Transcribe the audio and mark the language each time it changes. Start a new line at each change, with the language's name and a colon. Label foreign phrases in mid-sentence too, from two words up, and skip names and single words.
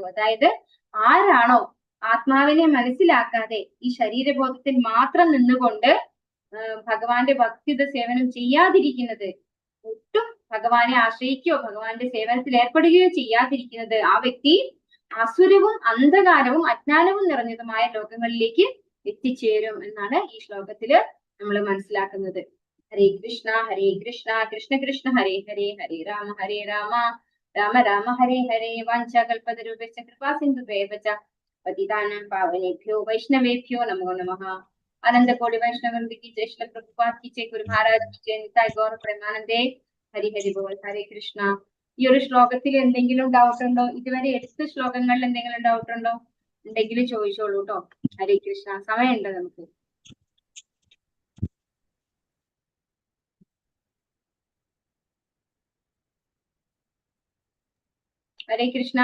Malayalam: അതായത് ആരാണോ ആത്മാവിനെ മനസ്സിലാക്കാതെ ഈ ശരീരബോധത്തിൽ മാത്രം നിന്നുകൊണ്ട് ഭഗവാന്റെ ഭക്തിയുടെ സേവനം ചെയ്യാതിരിക്കുന്നത്, ഒട്ടും ഭഗവാനെ ആശ്രയിക്കുകയോ ഭഗവാന്റെ സേവനത്തിൽ ഏർപ്പെടുകയോ ചെയ്യാതിരിക്കുന്നത്, ആ വ്യക്തി അസുരവും അന്ധകാരവും അജ്ഞാനവും നിറഞ്ഞതുമായ ലോകങ്ങളിലേക്ക് എത്തിച്ചേരും എന്നാണ് ഈ ശ്ലോകത്തില് നമ്മൾ മനസ്സിലാക്കുന്നത്.
Sanskrit: ഹരേ കൃഷ്ണ കൃഷ്ണ കൃഷ്ണ ഹരേ ഹരേ, ഹരേ രാമ രാമ രാമ ഹരേ ഹരേ. വാഞ്ചാകൽപതരൂപശ്ച കൃപാ സിന്ധുഭ്യവ ച പതിതാനാം പാവനേഭ്യോ വൈഷ്ണവേഭ്യോ നമോ നമഃ.
Hindi: अनन्तकोटि वैष्णववृन्द की जय, श्रील प्रभुपाद की जय, गुरु महाराज की जय, निताय गौर प्रेमानंदे.
Bangla: হরি হরি বোল.
Sanskrit: ഹരേ കൃഷ്ണ.
Malayalam: ഈ ഒരു ശ്ലോകത്തിൽ എന്തെങ്കിലും ഡൗട്ട് ഉണ്ടോ? ഇതുവരെ എടുത്ത ശ്ലോകങ്ങളിൽ എന്തെങ്കിലും ഡൗട്ട് ഉണ്ടോ? ഉണ്ടെങ്കിൽ ചോദിച്ചോളൂ കേട്ടോ.
Sanskrit: ഹരേ കൃഷ്ണ.
Malayalam: സമയമുണ്ട് നമുക്ക്.
Sanskrit: ഹരേ കൃഷ്ണ.